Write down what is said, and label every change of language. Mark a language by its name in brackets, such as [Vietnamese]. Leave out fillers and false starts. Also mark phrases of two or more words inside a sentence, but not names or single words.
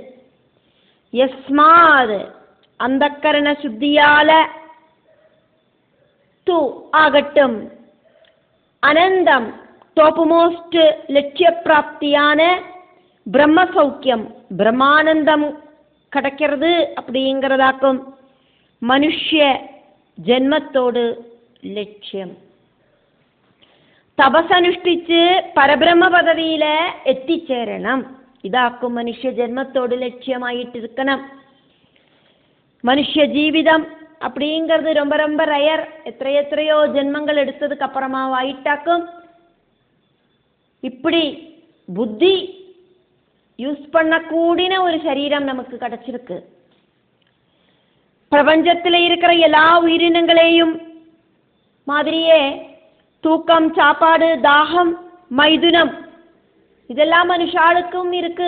[Tamil] யஸ்மாத் அந்தக்கரண சுத்தியால து ஆகட்டும் அனந்தம் டோப்மோஸ்ட் லட்சிய பிராப்தியான பிரம்ம சௌக்கியம் பிரம்மானந்தம் கிடைக்கிறது அப்படிங்கிறதாக்கும் மனுஷ ஜென்மத்தோடு லட்சியம். [Malayalam] തപസ്സനുഷ്ഠിച്ച് പരബ്രഹ്മ പദവിയിൽ എത്തിച്ചേരണം. ഇതാക്കും മനുഷ്യ ജന്മത്തോട് ലക്ഷ്യമായിട്ടിരിക്കണം. [Tamil] மனுஷ ஜீவிதம் அப்படிங்கிறது ரொம்ப ரொம்ப ரயர். எத்தனையோ ஜென்மங்கள் எடுத்ததுக்கு அப்புறமா ஆயிட்டாக்கும். இப்படி புத்தி யூஸ் பண்ணக்கூடிய ஒரு சரீரம் நமக்கு கிடைச்சிருக்கு. பிரபஞ்சத்தில் இருக்கிற எல்லா உயிரினங்களையும் மாதிரியே தூக்கம், சாப்பாடு, தாகம், மைதுனம் இதெல்லாம் மனுஷாளுக்கும் இருக்கு.